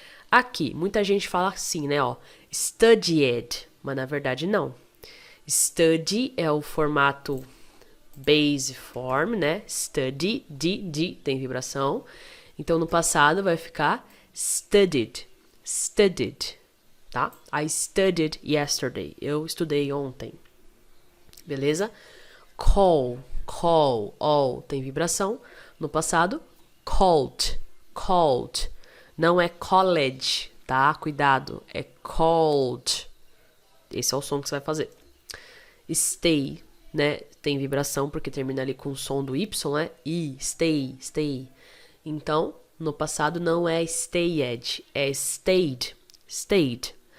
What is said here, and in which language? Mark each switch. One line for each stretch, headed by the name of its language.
Portuguese: Aqui, muita gente fala assim, né, ó, studied, mas na verdade não. Study é o formato base form, né, study, D, tem vibração. Então no passado vai ficar studied, studied, tá?
English: I studied yesterday,
Portuguese: eu estudei ontem. Beleza? Call, all, tem vibração. No passado, called, called. Não é college, tá? Cuidado, é called. Esse é o som que você vai fazer. Stay, né? Tem vibração porque termina ali com o som do Y, né? I, stay, stay. Então, no passado não é stayed, é stayed, stayed.